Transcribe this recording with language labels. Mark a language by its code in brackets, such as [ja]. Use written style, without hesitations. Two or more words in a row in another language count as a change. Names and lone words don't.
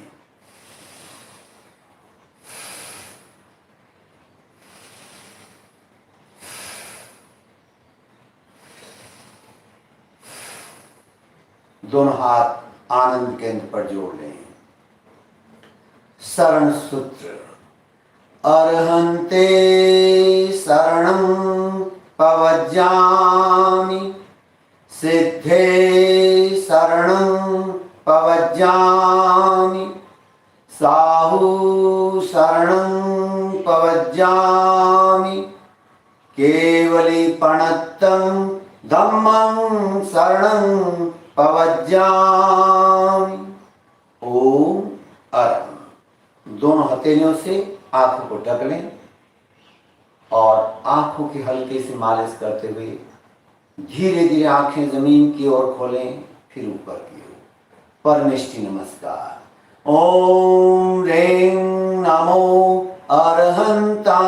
[hi] दोनों हाथ आनंद केंद्र पर जोड़ लें। शरण सूत्र। [pka] अर्हन्ते शरणं पवज्जामि, सिद्धे शरणं पवज्जामि, साहु शरणं पवज्जामि, केवलीपणत्तं धम्मं शरणं पवज्जामि। ओम अरहं। [hi] दोनों हथेलियों से आंखों को ढक लें और आंखों की हल्के से मालिश करते हुए धीरे धीरे आंखें जमीन की ओर खोलें, फिर ऊपर की ओर। परमेष्टि नमस्कार। [pka] ओम रें नमो अरहंताणम।